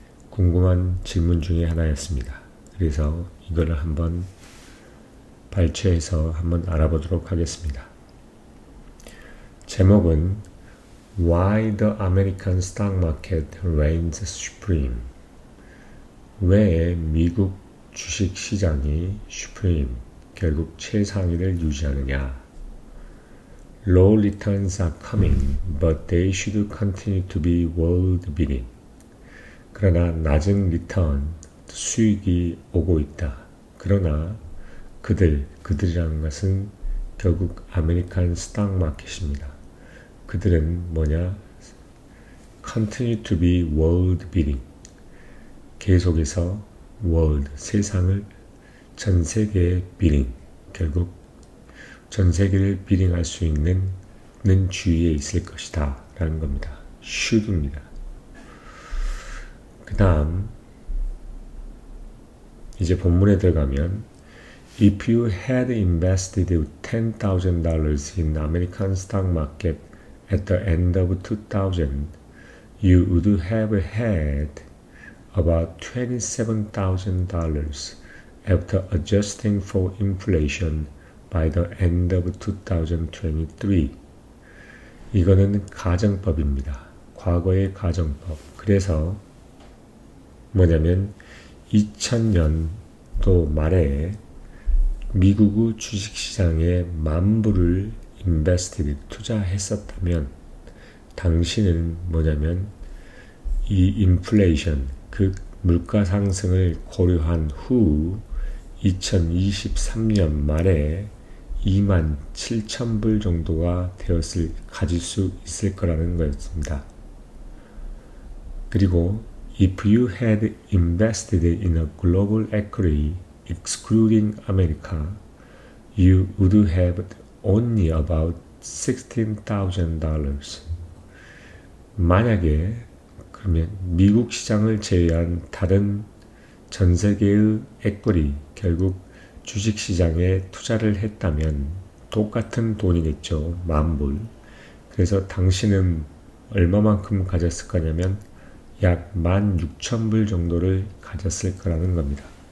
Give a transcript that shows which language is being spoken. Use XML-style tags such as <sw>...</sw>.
<ko>궁금한 질문 중에 하나였습니다. 그래서 이거를 한번 발췌해서 한번 알아보도록 하겠습니다. 제목은</ko> <en>Why the American Stock Market Reigns Supreme.</en> <ko>왜 미국 주식시장이 슈프림, 결국 최상위를 유지하느냐.</ko> <en>Low returns are coming, but they should continue to be world beating.</en> <ko>그러나 낮은 리턴, 수익이 오고 있다. 그러나 그들이라는 것은 결국 아메리칸 스탁 마켓입니다. 그들은 뭐냐?</ko> <en>Continue to be world beating.</en> <ko>계속해서 world, 세상을 전 세계에 beating. 결국 전 세계를 beating할 수 있는 주위에 있을 것이다. 라는 겁니다. should입니다. 그 다음 이제 본문에 들어가면</ko> <en>If you had invested $10,000 in American stock market at the end of 2000, you would have had about $27,000 after adjusting for inflation by the end of 2023.</en> <ko>이거는 가정법입니다. 과거의 가정법. 그래서 뭐냐면 2000년도 말에 미국의 주식시장에 만불을 투자했었다면 당신은 뭐냐면 이 인플레이션, 그 물가 상승을 고려한 후 2023년 말에 27,000불 정도가 가질 수 있을 거라는 거였습니다.</ko> <en>그리고 If you had invested in a global equity excluding America, you would have only about $16,000.</en> <ko>만약에 그러면 미국 시장을 제외한 다른 전 세계의 에quity, 결국 주식 시장에 투자를 했다면 똑같은 돈이겠죠. 만불. 그래서 당신은 얼마만큼 가졌을 거냐면 약 16,000불 정도를 가졌을 거라는 겁니다.</ko>